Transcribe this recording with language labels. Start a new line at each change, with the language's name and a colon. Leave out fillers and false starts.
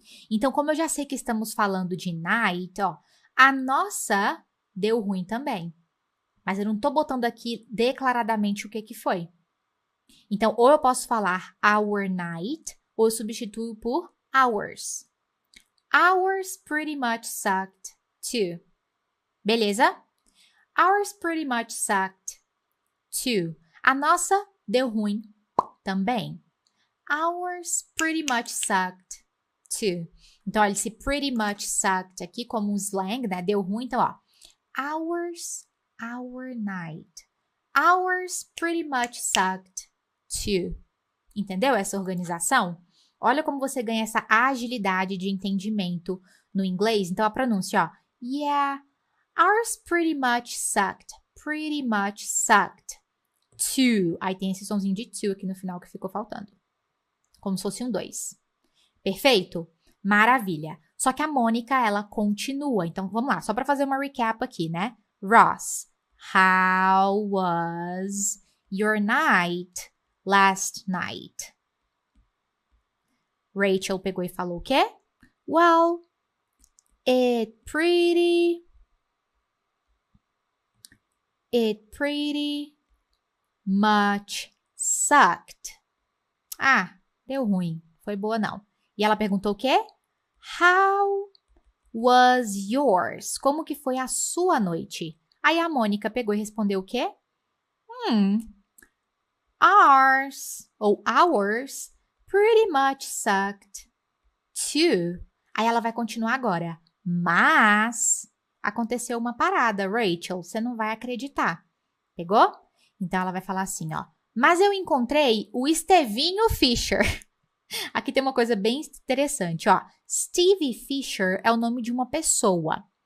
Portuguese: Então, como eu já sei que estamos falando de night, ó, a nossa deu ruim também. Mas eu não estou botando aqui declaradamente o que foi. Então, ou eu posso falar our night, ou eu substituo por ours.
English: Ours pretty much sucked too.
Portuguese: Beleza?
English: Ours pretty much sucked too.
Portuguese: A nossa deu ruim também.
English: Ours pretty much sucked too.
Portuguese: Então, olha esse
English: pretty much sucked
Portuguese: aqui como um slang, né? Deu ruim, então, ó. Ours, our night.
English: Ours pretty much sucked too.
Portuguese: Entendeu essa organização? Olha como você ganha essa agilidade de entendimento no inglês. Então, a pronúncia, ó.
English: Yeah, ours pretty much sucked. Pretty much sucked too.
Portuguese: Aí tem esse sonzinho de to aqui no final que ficou faltando. Como se fosse um 2. Perfeito? Maravilha. Só que a Mônica, ela continua. Então, vamos lá, só para fazer uma recap aqui, né?
English: Ross, how was your night last night?
Portuguese: Rachel pegou e falou o quê?
English: Well, it pretty much sucked.
Portuguese: Ah, deu ruim. Foi boa não. E ela perguntou o quê?
English: How was yours?
Portuguese: Como que foi a sua noite? Aí a Mônica pegou e respondeu o quê?
English: Ours, ou ours, pretty much sucked too.
Portuguese: Aí ela vai continuar agora. Mas aconteceu uma parada, Rachel, você não vai acreditar. Pegou? Então ela vai falar assim, ó. Mas eu encontrei o Estevinho Fisher. Aqui tem uma coisa bem interessante, ó. Stevie Fisher é o nome de uma pessoa.